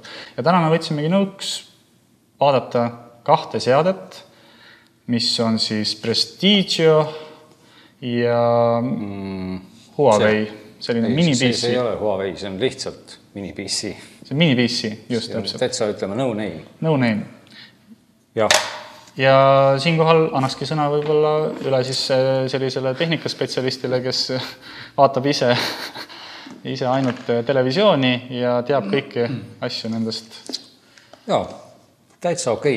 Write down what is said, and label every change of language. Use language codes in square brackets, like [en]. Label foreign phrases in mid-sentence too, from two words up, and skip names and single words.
[et] Ja täna me võtsimegi nõuks vaadata 2 seadet, mis on siis Prestigio ja Huawei, selline mini-PC. See ei ole Huawei, see on lihtsalt mini-PC. See on mini-PC, just täpselt. Täitsa ütleme [en] no name. No name. [et] Ja siinkohal annakski sõna võib-olla üle siis sellisele tehnikaspetsialistile, kes vaatab ise ainult televisiooni ja teab kõiki asju nendest. Jaa, täitsa okei.